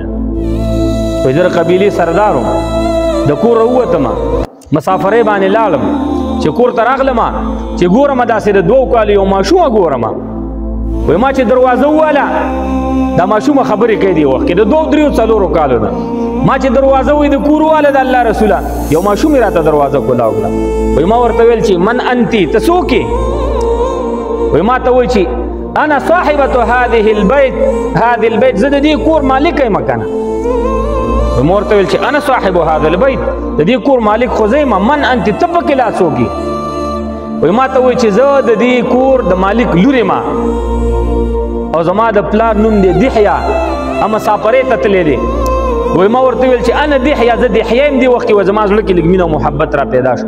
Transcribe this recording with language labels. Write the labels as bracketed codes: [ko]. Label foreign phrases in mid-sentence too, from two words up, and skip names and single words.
[ps] وایي زه د قبیلې سردار وم، د کوره ووتمه، مسافرۍ باندې لاړم، چې کور ته راغلمه چې ګورمه داسې د 2 کالو یو ماشومه ګورمه. وایي ما چې دروازه وواله دا ماشومه خبرې کوي دې وخت کې د 2-3-4 کالو نه. ما چې دروازه وایي د کور واله د الله رسوله یو ماشوم یې راته دروازه کولاو کړه. وایي ما ورته ویل چې [ar] من انتي، [ps] ته څوک یې؟ وایي ما ته وایي چې [ar] انا صاحبة هذه البيت، [ps] زه د دې کور مالک یم که نه؟ وایي ما ورته ویل چې [ar] انا صاحب هذا البيت، [ps] د دې کور مالک خو زه یم. [ar] من انتي، [ps] ته پکې لا څوک یې؟ وایي ما ته وایي چې زه د دې کور د مالک لور یم او زما د پلار نوم دی دحیه، مسافرۍ ته تللی دی. وایي ما ورته ویل چې [ar] انا دحیه، [ps] زه دحیه یم. دې وخت کې وایي زما زړه کې لږ مینه او محبت را پیدا شو.